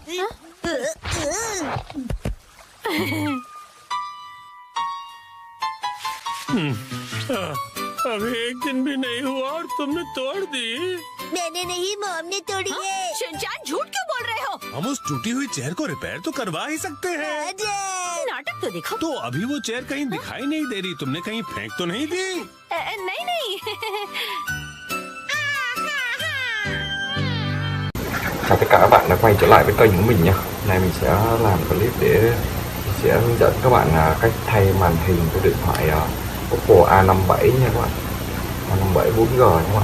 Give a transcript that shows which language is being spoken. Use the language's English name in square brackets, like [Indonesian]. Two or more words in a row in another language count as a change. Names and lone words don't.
[Hindi] अभी एक दिन भी नहीं हुआ और तुमने तोड़ दी। मैंने नहीं, मॉम ने तोड़ी है। शिनचैन झूठ क्यों बोल रहे हो? हम उस टूटी हुई चेयर को रिपेयर तो करवा ही सकते हैं। नाटक तो देखो। तो अभी वो चेयर कहीं दिखाई नहीं दे रही, तुमने कहीं फेंक तो नहीं दी? नहीं नहीं। [Vietnamese] Chào tất cả các bạn đã quay trở lại với kênh của mình nha. Hôm nay mình sẽ làm clip để sẽ hướng dẫn các bạn cách thay màn hình của điện thoại Oppo A57 nha các bạn. A57 4G nha các bạn.